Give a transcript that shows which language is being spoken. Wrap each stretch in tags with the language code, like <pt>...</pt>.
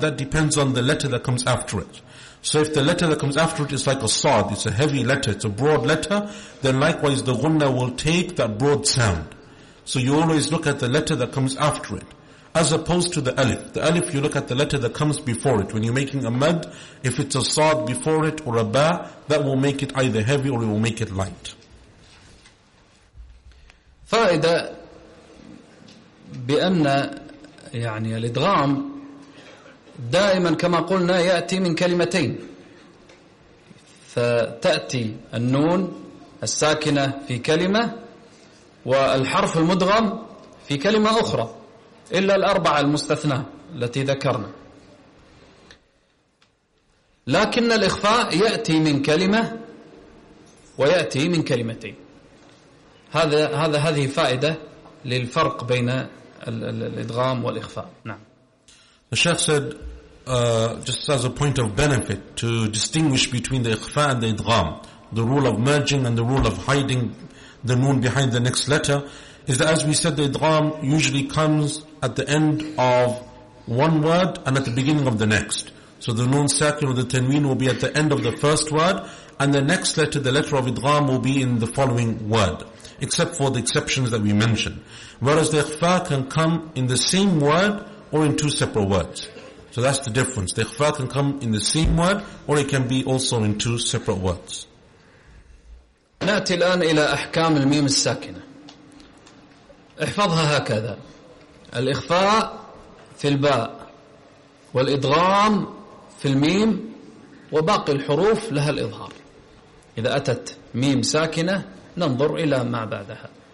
<en>That depends on the letter that comes after it. So if the letter that comes after it is like a sad, it's a heavy letter, it's a broad letter, then likewise the ghunna will take that broad sound. So you always look at the letter that comes after it, as opposed to the alif. The alif, you look at the letter that comes before it. When you're making a mad, if it's a sad before it or a ba, that will make it either heavy or it will make it light.</en> <ar>فائدة بأن يعني الإدغام دائما كما قلنا يأتي من كلمتين فتأتي النون الساكنة في كلمة والحرف المدغم في كلمة أخرى إلا الأربعة المستثناة التي ذكرنا. لكن الإخفاء يأتي من كلمة ويأتي من كلمتين. هذه فائدة للفرق بين الإدغام والإخفاء. نعم.</ar> <en>The Sheikh said, just as a point of benefit to distinguish between the إخفاء and the إدغام, the rule of merging and the rule of hiding the noon behind the next letter, is that as we said, the إدغام usually comes at the end of one word and at the beginning of the next. So the noon ساكن or the تنوين will be at the end of the first word, and the next letter, the letter of إدغام, will be in the following word, except for the exceptions that we mentioned. Whereas the إخفاء can come in the same word or in two separate words. So that's the difference. The إخفاء can come in the same word or it can be also in two separate words.</en> <ar>نأتي الآن إلى أحكام الميم الساكنة. احفظها هكذا: الإخفاء في الباء والإدغام في الميم وباقي الحروف لها الإظهار. إذا أتت ميم ساكنة ننظر إلى ما بعدها.</ar>